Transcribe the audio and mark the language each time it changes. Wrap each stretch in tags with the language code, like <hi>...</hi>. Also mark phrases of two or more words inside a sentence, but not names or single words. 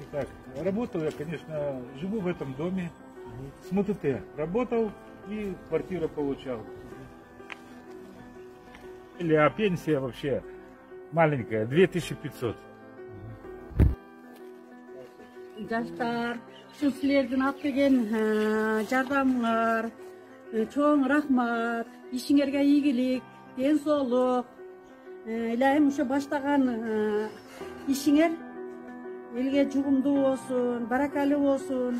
<ru>Так, работал я, конечно, живу в этом доме, с МТТ работал и квартиру получал. А пенсия вообще маленькая, 2500.</ru> <ky>Жаштар, ушул силердин алып жардамыңар, чоң рахмат, ишиңерге ийгилик, ден соолук. Илайым ушу баштаган ишиңер элге жугумдуу болсун, баракалуу болсун.</ky>